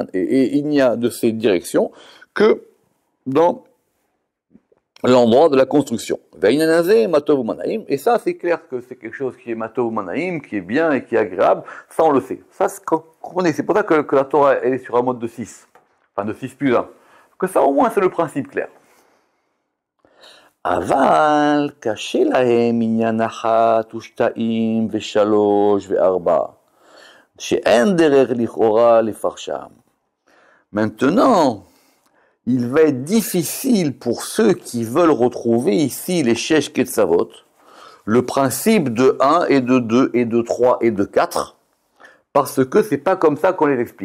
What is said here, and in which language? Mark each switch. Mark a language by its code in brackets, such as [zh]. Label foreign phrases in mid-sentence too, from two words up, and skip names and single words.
[fr] Et il n'y a de ces directions que dans l'endroit de la construction. Et ça, c'est clair que c'est quelque chose qui est [he] מה טוב ומה נעים, [fr] qui est bien et qui est agréable. Ça, on le sait. Ça, c'est pour ça que la Torah, elle est sur un mode de 6. Enfin, de 6 plus 1. Que ça, au moins, c'est le principe clair. [he] אבל קשה להם ענין אחת ושתים ושלש וארבע. [fr] Maintenant, il va être difficile pour ceux qui veulent retrouver ici les [he] שש קצוות, [fr] le principe de 1 et de 2 et de 3 et de 4, parce que c'est pas comme ça qu'on les explique.